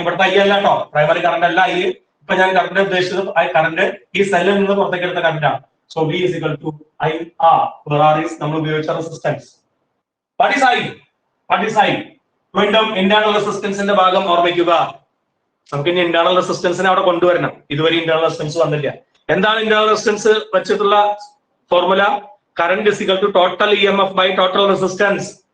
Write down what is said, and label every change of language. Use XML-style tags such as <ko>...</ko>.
<ml>ഇവിടുത്തെ I അല്ല കേട്ടോ, പ്രൈമറി കറണ്ട് അല്ല I. ഇപ്പൊ ഞാൻ കറണ്ട് ഉദ്ദേശിച്ചത് കറണ്ട് ഈ സെല്ലിൽ നിന്ന് പുറത്തേക്ക് എടുത്ത കറണ്ടാണ്.</ml> <en>so V = I R, where R is</en> <ml>നമ്മൾ ഉപയോഗിച്ച റെസിസ്റ്റൻസ്.</ml> <en>What is I?</en> <ml>വീണ്ടും ഇന്റേണൽ റെസിസ്റ്റൻസിന്റെ ഭാഗം ഓർമ്മിക്കുക. നമുക്ക് ഇനി ഇന്റേണൽ റെസിസ്റ്റൻസിനെ അവിടെ കൊണ്ടുവരണം. ഇതുവരെ ഇന്റേണൽ റെസിസ്റ്റൻസ് വന്നില്ല. എന്താണ് ഇന്റേണൽ റെസിസ്റ്റൻസ് വെച്ചിട്ടുള്ള formula?</ml> <en>Current = total E M F by total resistance.</en>